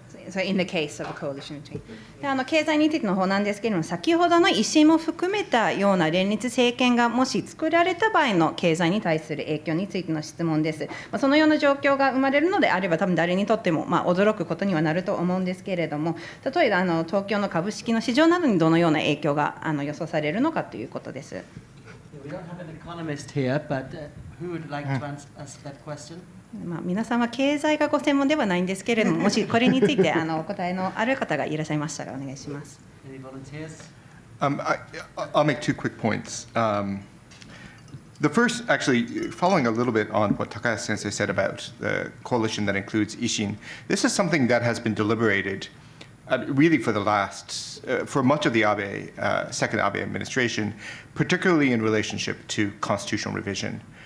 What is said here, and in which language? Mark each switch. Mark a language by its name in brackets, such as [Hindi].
[English] So in the case of a coalition between [Japanese] で経済についての方なんですけれども、先ほどの維新も含めたような連立政権がもし作られた場合の経済に対する影響についての質問です。そのような状況が生まれるのであれば、多分誰にとっても驚くことにはなると思うんですけれども、例えば東京の株式の市場などにどのような影響が予想されるのかということです。 [English] We don't have an economist here, but who would like to ask that question? [Japanese] 皆さんは経済がご専門ではないんですけれども、もしこれについてお答えのある方がいらっしゃいましたらお願いします。 [English] Any volunteers? I'll make 2 quick points. The first, actually, following a little bit on what Takayasu Sensei said about the coalition that includes Ishin, this is something that has been deliberated really for the last, for much of the Abe, second Abe administration, particularly in relationship to constitutional revision.